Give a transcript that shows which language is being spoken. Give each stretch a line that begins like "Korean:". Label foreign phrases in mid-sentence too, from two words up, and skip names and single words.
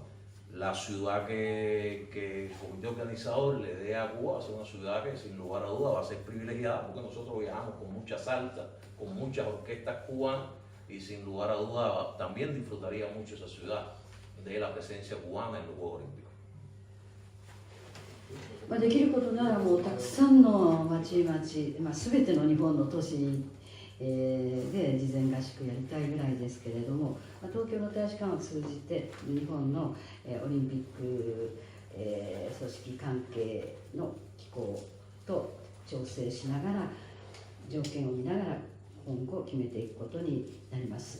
Spanish: La ciudad que el comité organizador le dé a Cuba va a ser una ciudad que sin lugar a dudas va a ser privilegiada, porque nosotros viajamos con mucha salsa, con muchas orquestas cubanas, y sin lugar a dudas también disfrutaría mucho esa ciudad de la presencia cubana en los Juegos Olímpicos.
Japanese: できることならもうたくさんの町々、全ての日本の都市で事前合宿やりたいぐらいですけれども、東京の大使館を通じて日本のオリンピック組織関係の機構と調整しながら、条件を見ながら今後決めていくことになります。